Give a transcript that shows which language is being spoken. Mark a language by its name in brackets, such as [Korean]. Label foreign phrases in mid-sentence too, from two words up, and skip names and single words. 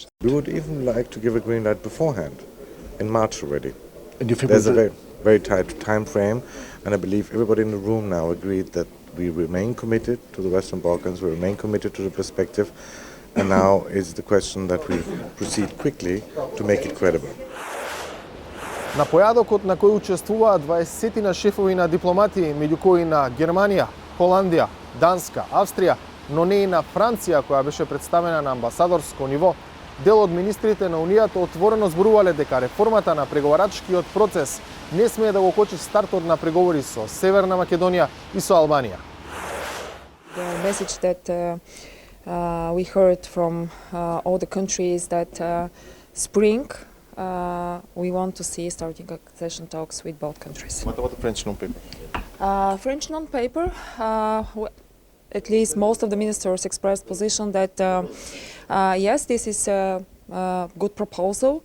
[English] We would even like to give a green light beforehand, in March already. And you feel there's a very, very tight time frame, and I believe everybody in the room now agreed that we remain committed to the Western Balkans, we remain committed to the perspective, and now is the question that we proceed quickly to make it credible. [Macedonian] На појадокот на кој учествуваат 20 на шефови на дипломатии, меѓу кои на Германија, Холандија, Данска, Австрија, но не и на Франција, која беше представена на амбасадорско ниво, дел од министрите на Унијата отворено зборувале дека реформата на преговарачкиот процес не смее да го кочи стартот на преговори со Северна Македонија и со Албанија. [English] The message that we heard from all the countries that spring we want to see starting accession talks with both countries. What about the French non-paper? French non-paper, at least most of the ministers expressed position that yes, this is a good proposal.